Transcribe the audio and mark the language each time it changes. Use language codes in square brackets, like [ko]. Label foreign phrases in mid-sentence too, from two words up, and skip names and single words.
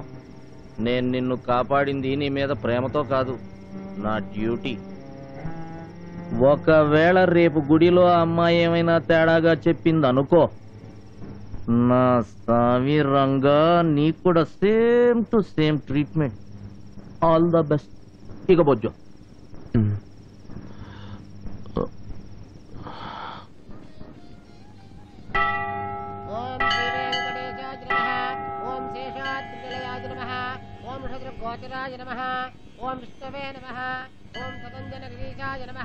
[te] నేను నిన్ను కాపాడింది నీ మీద ప్రేమతో కాదు, నా డ్యూటీ. ఒకవేళ రేపు గుడిలో అమ్మాయి ఏమైనా తేడాగా చెప్పింది అనుకో, నా స్వామి రంగా నీకు కూడా [en] same to same treatment. all the best. [te] ఇక బొజ్జో. [sa] गोचराय नमः। ओम विष्णवे नमः। ओम सतञ्जनगिरीशाय नमः।